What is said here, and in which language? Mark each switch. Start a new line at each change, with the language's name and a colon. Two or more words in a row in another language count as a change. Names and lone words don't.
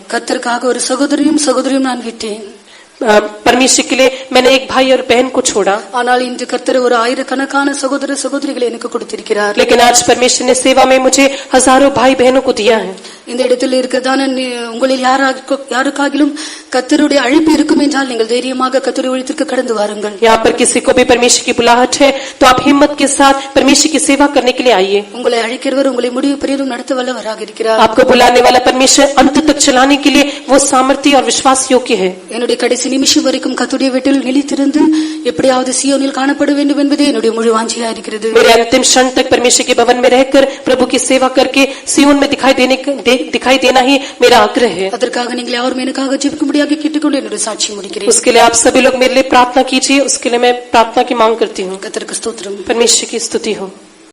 Tamil: கர்த்தருக்காக ஒரு சகோதரியும் நான் விட்டேன்.
Hindi: परमेश्वर के लिए मैंने एक भाई और बहन को छोड़ा.
Tamil: ஆனால் இன்று கர்த்தர் ஒரு ஆயிரக்கணக்கான சகோதர சகோதரிகளை எனக்கு கொடுத்திருக்கிறார்.
Hindi: लेकिन आज परमेश्वर ने सेवा में मुझे हजारों भाई बहनों को दिया है.
Tamil: இந்த இடத்தில் இருக்கிறதான உங்களில் யாருக்காகிலும் கர்த்தருடைய அழைப்பு இருக்கும் என்றால் நீங்கள் தைரியமாக கர்த்தருடைய ஊழியத்திற்கு கடந்து வாருங்கள்.
Hindi: यहाँ पर किसी को भी परमेश्वर की बुलाहट है तो आप हिम्मत के साथ परमेश्वर की सेवा करने के लिए आइए.
Tamil: உங்களை அழைக்கிறவர் உங்களை முடிவு பரியந்தம் நடத்த வல்லவராக இருக்கிறார்.
Hindi: आपको बुलाने वाला परमेश्वर अंत तक चलाने के लिए वो सामर्थ्य और विश्वास योग्य है.
Tamil: என்னுடைய கடைசி கடைசி நிமிஷம் வரைக்கும் கர்த்தருடைய வீட்டில் நிலைத்திருந்து எப்படியாவது சியோனில் காணப்பட வேண்டும் என்பதே என்னுடைய முழு வாஞ்சையா இருக்கிறது.
Hindi: मेरे अंतिम क्षण तक परमेश्वर के भवन में रहकर प्रभु की सेवा करके सियोन में दिखाई देना ही मेरा आग्रह है.
Tamil: அதற்காக நீங்கள் யாரும் எனக்காக ஜெபிக்கும்படியாக கேட்டுக்கொண்டு என்னுடைய சாட்சி முடிக்கிறேன்.
Hindi: उसके लिए आप सभी लोग मेरे लिए प्रार्थना कीजिए. उसके लिए मैं प्रार्थना की मांग करती हूँ.
Tamil: கர்த்தருக்கு ஸ்தோத்திரம்.
Hindi: परमेश्वर की स्तुति हो.